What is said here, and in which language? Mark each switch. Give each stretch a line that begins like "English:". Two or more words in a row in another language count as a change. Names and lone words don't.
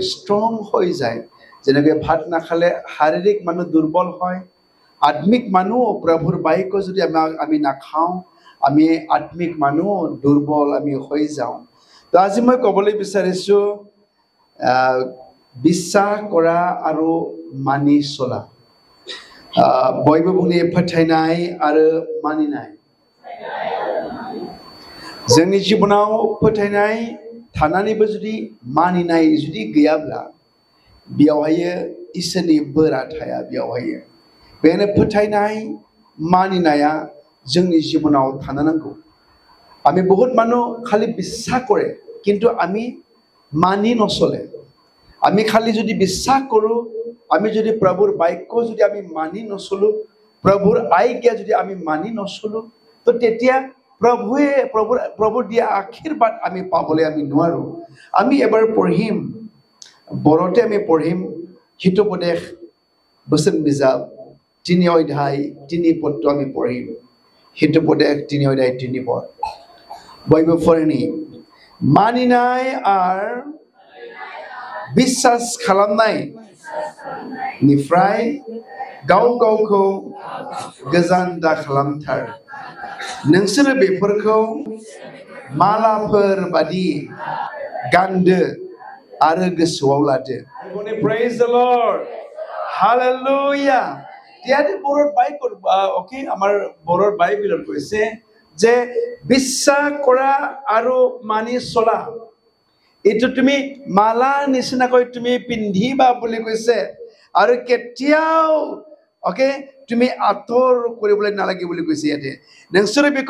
Assamese: ষ্ট্ৰং হৈ যায় যেনেকৈ ভাত নাখালে শাৰীৰিক মানুহ দুৰ্বল হয় আত্মিক মানুহ প্ৰভুৰ বাক্য যদি আমি নাখাওঁ আমি আত্মিক মানুহ দুৰ্বল আমি হৈ যাওঁ তো আজি মই ক'বলৈ বিচাৰিছোঁ বিশ্বাস কৰা আৰু মানি চলা
Bodo: बयबो बुङो फोथायनाय आरो मानिनाय जोंनि जिबनाव फोथायनाय थानानैबो जुदि मानिनाय जुदि गैयाब्ला बेयावहाय इसोरनि बोरा थाया बेयावहाय बेनो फोथायनाय मानिनाया जोंनि जिबनाव थानो नांगौ
Assamese: আমি বহুত মানুহ খালি বিশ্বাস কৰে কিন্তু আমি মানি নচলে আমি খালি যদি বিশ্বাস কৰোঁ আমি যদি প্ৰভুৰ বাক্য যদি আমি মানি নচলো প্ৰভুৰ আজ্ঞা যদি আমি মানি নচলো তো তেতিয়া প্ৰভুৰ দিয়া আশীৰ্বাদ আমি পাবলৈ আমি নোৱাৰো আমি এবাৰ পঢ়িম বৰতে আমি পঢ়িম হিতোপদেশ বচন বিজাব 3 অধ্যায় 3 পদটো আমি পঢ়িম হিতোপদেশ 3 অধ্যায় 3 পদ
Bodo: बयबो फरायनि मानिनाय आरो बिस्वास खालामनाय निफ्राय गाव गावखौ गोजान दा खालामथार नोंसोर बेफोरखौ मालाफोर बादि गानदो आरो गोसोआव लादो
English: praise the lord hallelujah
Assamese: ইয়াতে বৰৰ বাইবেল ওকে আমাৰ বৰৰ বাইবেলত কৈছে যে বিশ্বাস কৰা আৰু মানি চলা এইটো তুমি মালা নিচিনাকৈ তুমি পিন্ধিবা বুলি কৈছে আৰু কেতিয়াও ওকে তুমি আতৰ কৰিবলৈ নালাগে বুলি কৈছে ইয়াতে
Bodo: नोंसोरे बेखौ